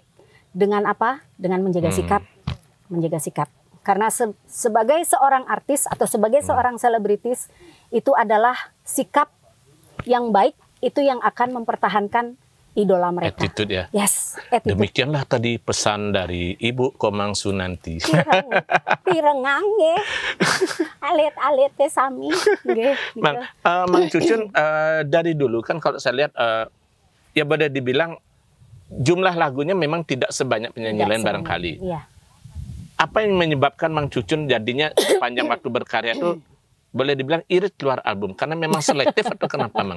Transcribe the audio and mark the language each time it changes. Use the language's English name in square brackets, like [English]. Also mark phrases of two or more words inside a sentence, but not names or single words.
[Indonesian] Dengan apa? Dengan menjaga sikap. Menjaga sikap. Karena sebagai seorang artis atau sebagai seorang selebritis itu adalah sikap yang baik, itu yang akan mempertahankan idola mereka. Attitude ya. [English] Yes, attitude. [Indonesian] Demikianlah tadi pesan dari Ibu Komang Sunanti. [Balinese] Pirengang nggih. Alit-alit teh sami nggih. [Indonesian] Mang Cucun dari dulu kan kalau saya lihat ya boleh dibilang jumlah lagunya memang tidak sebanyak penyanyi lain barangkali. Iya. Apa yang menyebabkan Mang Cucun jadinya sepanjang waktu berkarya itu boleh dibilang irit keluar album? Karena memang selektif atau kenapa Mang?